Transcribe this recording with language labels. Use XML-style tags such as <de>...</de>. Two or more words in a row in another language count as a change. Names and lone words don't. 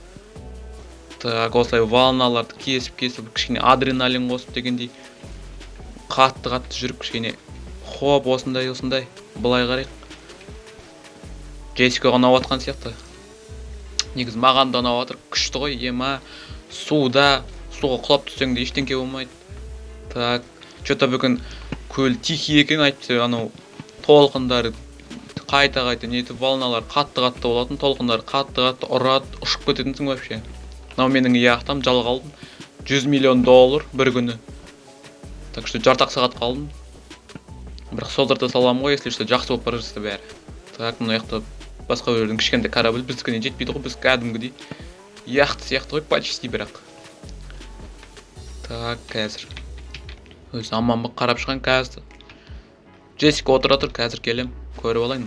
<kk>Так, осылай волналарды кесіп, кішкене адреналин қосып дегендей. Қатты жүріп, кішкене хоп, осындай, былай қарайық. Джессика ұнап атқан сияқты. негизи маған да ұнап жатыр, күшті ғой. Ема суға құлап түссең де ештеңке болмайды.</kk> <ru>Так, что-то</ru> <kk>бүгін көл тихий екен, айтпаса анау толқындар қайта нетіп, волналар қатты болатын, толқындар қатты ұрады, ұшып кететінсің вообще. Мынау менің яхтам, жалға алдым. $100 миллион бір күні.</kk> <ru>Так что</ru> <kk>жартақ сағат қалдым. Бірақ солдырды саламын ғой,</kk> <ru>если что,</ru> <kk>жақсы болып бара жатса бәрі. Так, мына жақта басқа бір жердің кішкентай корабль, біздікіне жетпейді ғой, біз кәдімгідей яхта сияқты ғой, почти бірақ. Так, қазір өзі аман қарап шыған қазір. Джессика отыра тұр, қазір келем, көріп алайын.</kk>